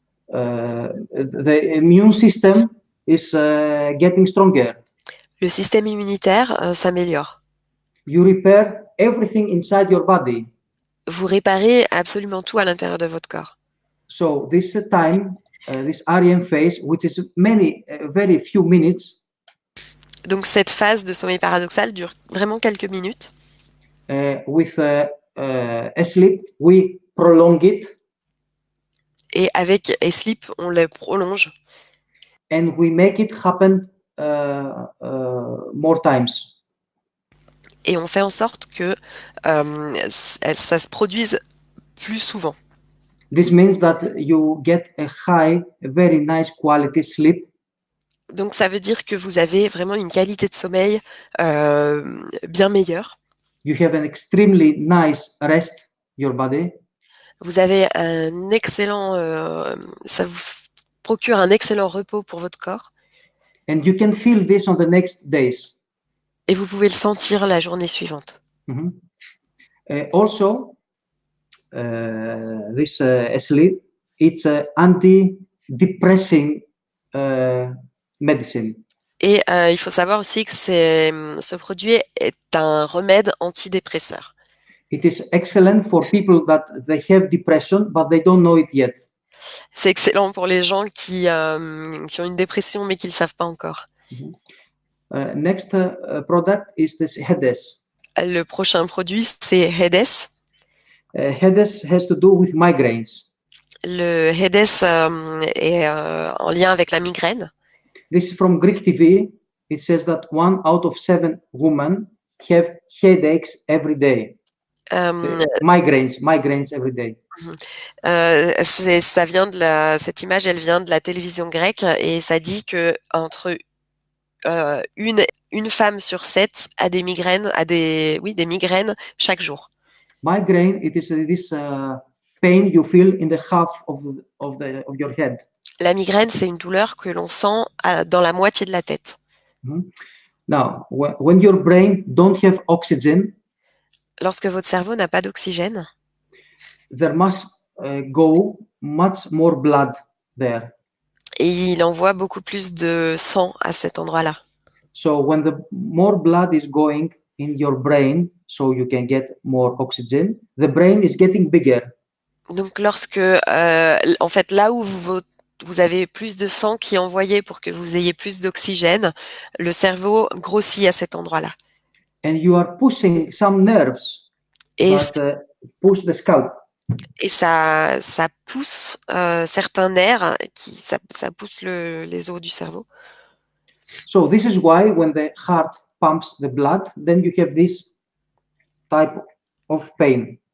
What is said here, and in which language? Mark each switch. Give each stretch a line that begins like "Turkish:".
English: The immune system is getting stronger.
French: Le système immunitaire s'améliore.
English: You repair everything inside your body.
French: Vous réparez absolument tout à l'intérieur de votre corps.
English: So this time, this REM phase, which is very few minutes.
French: Donc cette phase de sommeil paradoxal dure vraiment quelques minutes.
English: With sleep, we prolong it.
French: Et avec Sleep, on le prolonge.
English: And we make it happen more times.
French: Et on fait en sorte que ça se produise plus souvent.
English: This means that you get a very nice quality sleep.
French: Donc ça veut dire que vous avez vraiment une qualité de sommeil bien meilleure.
English: You have an extremely nice rest, your body.
French: Vous avez un excellent, ça vous procure un excellent repos pour votre corps.
English: And you can feel this on the next days.
French: Et vous pouvez le sentir la journée suivante. Mm-hmm.
English: Also, this sleep, it's an anti-depressing medicine.
French: Et il faut savoir aussi que ce produit est un remède antidépresseur.
English: It is excellent for people that they have depression, but they don't know it yet.
French: C'est excellent pour les gens qui ont une dépression mais qui ne le savent pas encore. Mm-hmm.
English: Next product is this Hedes.
French: Le prochain produit, c'est Hedes.
English: Hedes has to do with migraines.
French: Le Hedes est en lien avec la migraine.
English: This is from Greek TV. It says that 1 out of 7 women have headaches every day. Migraines every day.
French: Ça vient cette image, elle vient de la télévision grecque et ça dit que entre une femme sur 7 a des migraines, des migraines chaque jour.
English: Migraine, it is this pain you feel in the half of your head.
French: La migraine, c'est une douleur que l'on sent dans la moitié de la tête. Mm-hmm.
English: Now, when your brain don't have oxygen,
French: lorsque votre cerveau n'a pas d'oxygène,
English: there must go much more blood there.
French: Et il envoie beaucoup plus de sang à cet endroit-là.
English: So when the more blood is going in your brain, so you can get more oxygen, the brain is getting bigger.
French: Donc lorsque, en fait, là où vous avez plus de sang qui est envoyé pour que vous ayez plus d'oxygène, le cerveau grossit à cet endroit-là.
English: And you are pushing some nerves
French: Et,
English: that push the scalp.
French: et ça pousse certains nerfs, ça pousse les os du cerveau.
English: So this is why when the heart pumps the blood, then you have this type of pain.